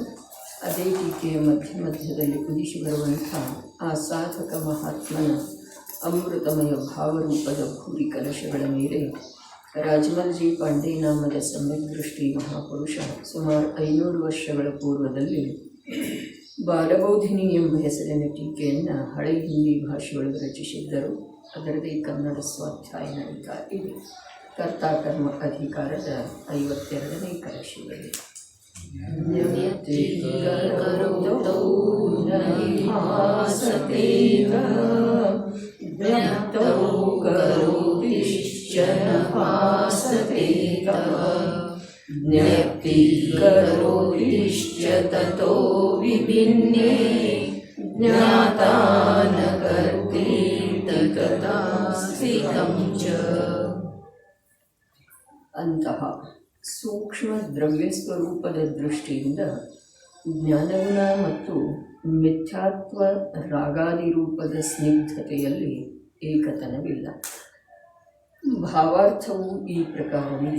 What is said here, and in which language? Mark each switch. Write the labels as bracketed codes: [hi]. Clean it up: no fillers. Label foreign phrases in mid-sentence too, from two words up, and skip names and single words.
[kn] ಅದೇ ಟೀಕೆಯ ಮಧ್ಯದಲ್ಲಿ ಉದಿಸಿ ಬರುವಂಥ ಆ ಸಾಧಕ ಮಹಾತ್ಮನ ಅಮೃತಮಯ ಭಾವರೂಪದ ಭೂರಿ ಕಲಶಗಳ ಮೇಲೆ ರಾಜಮಲ್ಜಿ ಪಾಂಡೆ ನಾಮದ ಸಮ್ಯಕ್ ದೃಷ್ಟಿ ಮಹಾಪುರುಷ ಸುಮಾರು 500 ವರ್ಷಗಳ ಪೂರ್ವದಲ್ಲಿ ಬಾಲಬೋಧಿನಿ ಎಂಬ ಹೆಸರಿನ ಟೀಕೆಯನ್ನು ಹಳೆ ಹಿಂದಿ ಭಾಷೆಯೊಳಗೆ ರಚಿಸಿದ್ದರು. ಅದರದೇ ಕನ್ನಡ ಸ್ವಾಧ್ಯಾಯ ನಡೀತಾ ಇದೆ. ಕರ್ತಾಕರ್ಮ ಅಧಿಕಾರದ 52ನೇ ಕಲಶದಲ್ಲಿ [sa] ज्ञप्ति करोतिश्च ततो विभिन्ने ज्ञाता न कर्तेति कदा स्थितं च। [kn] ಅಂತಹ ಸೂಕ್ಷ್ಮ ದ್ರವ್ಯ ಸ್ವರೂಪದ ದೃಷ್ಟಿಯಿಂದ ಜ್ಞಾನಗುಣ ಮತ್ತು ಮಿಥ್ಯಾತ್ವ ರಾಗಾದಿ ರೂಪದ ಸ್ನಿಗ್ಧತೆಯಲ್ಲಿ ಏಕತನವಿಲ್ಲ. ಭಾವಾರ್ಥವು ಈ ಪ್ರಕಾರವಿದೆ.